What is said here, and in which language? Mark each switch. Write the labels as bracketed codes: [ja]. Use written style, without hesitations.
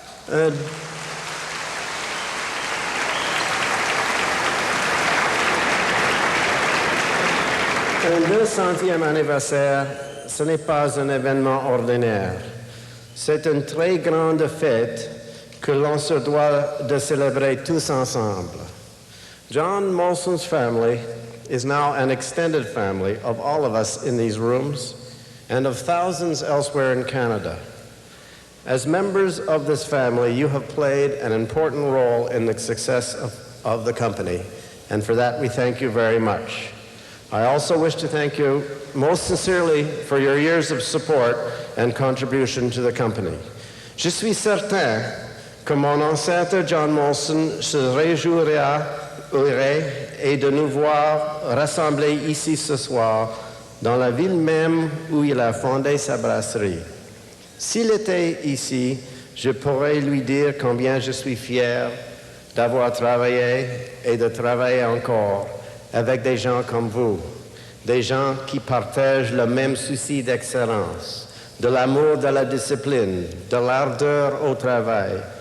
[fr] Un 200e anniversaire, ce n'est pas un événement ordinaire. C'est une très grande fête que l'on se doit de célébrer tous ensemble. [en] John Molson's family is now an extended family of all of us in these rooms and of thousands elsewhere in Canada. As members of this family, you have played an important role in the success of the company, and for that we thank you very much. I also wish to thank you most sincerely for your years of support and contribution to the company. [fr] Je suis certain que mon ancêtre John Molson se réjouira et de nous voir rassemblés ici ce soir dans la ville même où il a fondé sa brasserie. S'il était ici, je pourrais lui dire combien je suis fier d'avoir travaillé et de travailler encore avec des gens comme vous, des gens qui partagent le même souci d'excellence, de l'amour de la discipline, de l'ardeur au travail